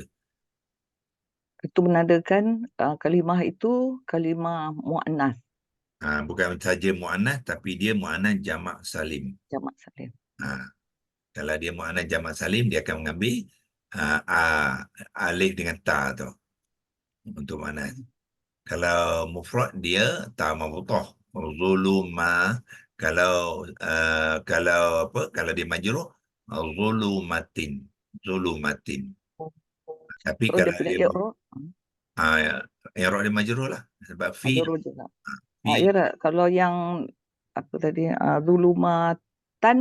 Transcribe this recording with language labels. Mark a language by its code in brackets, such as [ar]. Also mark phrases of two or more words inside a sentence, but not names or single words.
[ms] Itu menandakan kalimah itu kalimah muannas, Bukan saja mu'annas, tapi dia mu'annas jamak salim. jamak salim. Kalau dia mu'annas jamak salim, dia akan mengambil alif dengan ta tu untuk mu'annas. Kalau mufrad dia ta mabutah. Zuluma. Kalau apa? Kalau dia majrur, zulumatin. Zulumatin. Tapi Terus dia kalau punya dia i'rab i'rab dia majrur lah. Sebab fi majrur juga. fi Ya tak? Kalau yang apa tadi, zulumatan,